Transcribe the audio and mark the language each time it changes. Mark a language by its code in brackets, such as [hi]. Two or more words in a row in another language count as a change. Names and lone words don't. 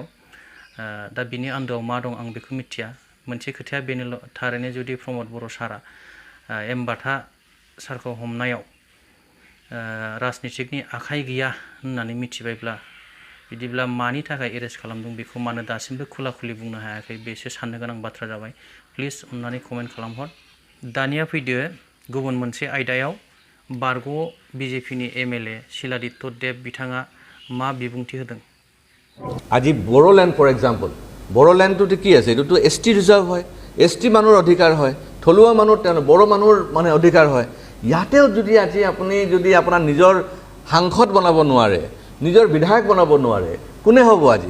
[brx] दा बिनि आन्दोआव मा दं आं बेखौ मिथिया। मोनसे खोथाया बेनोल', थारैनो जुदि प्रमद बर' सारा M.Bata सारखौ हमनायाव राजनितिकनि आखाइ गैया होननानै मिथिबायब्ला बिदिब्ला मानि थाखाय एरेस्ट खालामदों बेखौ मानो दासिमबो खुला खुलि बुंनो हायाखै, बेसो साननो गोनां बाथ्रा जाबाय। प्लिज अननानै कमेन्ट खालामहर। दानिया फैदो गुबुन मोनसे आयदायाव। बारग' BJPनि MLA शिलादित्य देब बिथाङा मा बिबुंथि होदों? [as] আজি বড়োলেণ্ড [en] for example, [as] বড়োলেণ্ডটোতো কি আছে? এইটোতো ST ৰিজাৰ্ভ হয়, ST মানুহৰ অধিকাৰ হয়, থলুৱা মানুহ বড়ো মানুহৰ মানে অধিকাৰ হয়। ইয়াতেও যদি আজি আপুনি যদি আপোনাৰ নিজৰ সাংসদ বনাব নোৱাৰে, নিজৰ বিধায়ক বনাব নোৱাৰে, কোনে হ'ব আজি?